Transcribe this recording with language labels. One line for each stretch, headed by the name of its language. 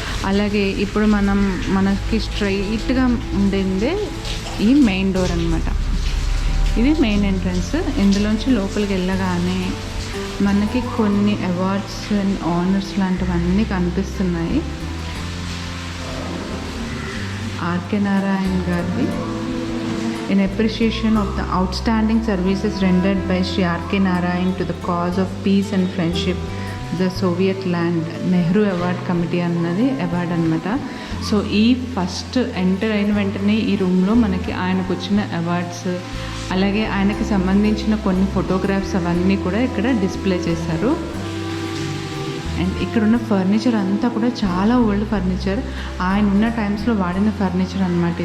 Telugu: అలాగే ఇప్పుడు మనకి స్ట్రైట్గా ఉండేదే ఈ మెయిన్ డోర్ అనమాట. ఇది మెయిన్ ఎంట్రన్స్. ఇందులోంచి లోపలికి వెళ్ళగానే మనకి కొన్ని అవార్డ్స్ అండ్ ఆనర్స్ లాంటివన్నీ కనిపిస్తున్నాయి. ఆర్కే నారాయణ గారిది
English: in appreciation of the outstanding services rendered by Sri R.K. Narayan to the cause of peace and friendship, the Soviet land, Nehru Award Committee
Telugu: అన్నది అవార్డ్ అనమాట. So ఈ ఫస్ట్ ఎంటర్ అయిన వెంటనే ఈ రూమ్లో మనకి ఆయనకు వచ్చిన అవార్డ్స్, అలాగే ఆయనకి సంబంధించిన కొన్ని ఫోటోగ్రాఫ్స్ అవన్నీ కూడా ఇక్కడ డిస్ప్లే చేశారు. అండ్ ఇక్కడున్న ఫర్నిచర్ అంతా కూడా చాలా ఓల్డ్ ఫర్నిచర్, ఆయన ఉన్న టైమ్స్లో వాడిన ఫర్నిచర్ అనమాట.